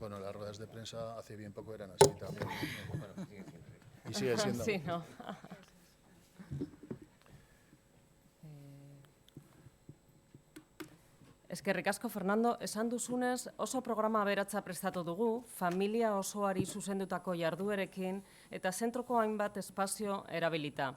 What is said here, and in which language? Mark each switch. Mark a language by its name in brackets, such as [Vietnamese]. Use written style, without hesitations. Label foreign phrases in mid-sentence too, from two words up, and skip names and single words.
[Spanish] las ruedas de prensa hace bien poco eran así también. Y sigue siendo. Sí, no. [Basque] Eskerrik asko, Fernando, esan duzunez oso programa aberatsa prestatu dugu, familia osoari zuzendutako jarduerekin eta zentroko hainbat espazio erabilita.